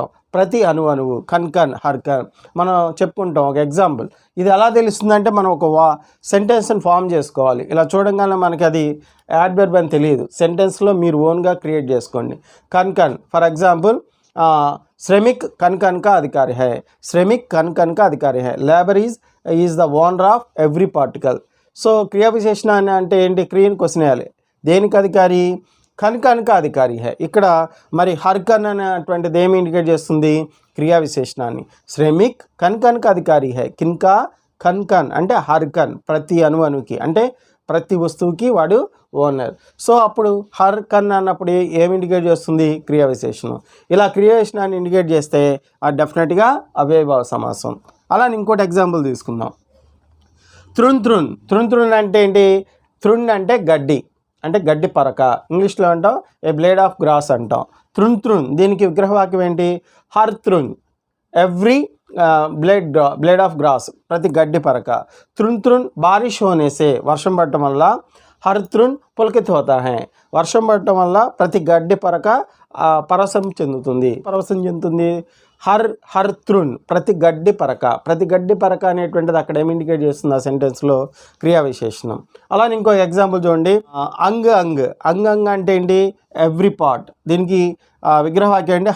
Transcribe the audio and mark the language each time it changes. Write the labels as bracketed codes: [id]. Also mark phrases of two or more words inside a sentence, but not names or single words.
[te] ప్రతి అణువు [hi] कण कण हर कण [te] మనం చెప్పుకుంటాం. ఒక ఎగ్జాంపుల్ ఇది ఎలా తెలుస్తుందంటే మనం ఒక సెంటెన్స్ని ఫామ్ చేసుకోవాలి. ఇలా చూడంగానే మనకి అది యాడ్వర్బ్ అని తెలియదు, సెంటెన్స్లో మీరు ఓన్గా క్రియేట్ చేసుకోండి. [hi] कण कण [en] for example [hi] श्रमिक कण कण का अधिकारी है, श्रमिक कण कण का अधिकारी है, [en] Labour is the owner of every particle. [te] సో క్రియా విశేషణాన్ని అంటే ఏంటి? క్రియని క్వశ్చన్ వేయాలి. దేనికి అధికారి? [hi] कण कण का अधिकारी है. [te] ఇక్కడ మరి [hi] हर कण [te] అనేటువంటిది ఏమి ఇండికేట్ చేస్తుంది? క్రియా విశేషణాన్ని. [hi] श्रमिक कण कण का अधिकारी है, किनका कण कण [te] అంటే [hi] हर कण, [te] ప్రతి అణువుకి అంటే ప్రతి వస్తువుకి వాడు ఓనర్. సో అప్పుడు [hi] हर कण [te] అన్నప్పుడు ఏమి ఇండికేట్ చేస్తుంది? క్రియా విశేషణం. ఇలా క్రియా విశేషణాన్ని ఇండికేట్ చేస్తే అది డెఫినెట్గా అవ్యయీభావ సమాసం. అలానే ఇంకోటి ఎగ్జాంపుల్ తీసుకుందాం. [hi] तृण तृण. तृण तृण [te] అంటే ఏంటి? తృణ్ అంటే గడ్డి, అంటే గడ్డి పరక, ఇంగ్లీష్లో అంటాం [en] a blade of grass [te] అంటాం. [hi] तृण तृण [te] దీనికి విగ్రహవాక్యం ఏంటి? [hi] हर तृण [en] every blade of grass, [te] ప్రతి గడ్డి పరక. [hi] तृण तृण बारिश होनेसे [te] వర్షం పడటం వల్ల, [hi] हर तृण पुलकित होता है [te] వర్షం పడటం వల్ల ప్రతి గడ్డి పరక పరవశం చెందుతుంది. [hi] हर तृण [te] ప్రతి గడ్డి పరక, ప్రతి గడ్డి పరక అనేటువంటిది అక్కడ ఏమి ఇండికేట్ చేస్తుంది ఆ సెంటెన్స్లో? క్రియా విశేషణం. అలానే ఇంకో ఎగ్జాంపుల్ చూడండి. [hi] अंग अंग. अंग अंग [te] అంటే ఏంటి? [en] every part. [te] దీనికి విగ్రహవాక్యం ఏంటి?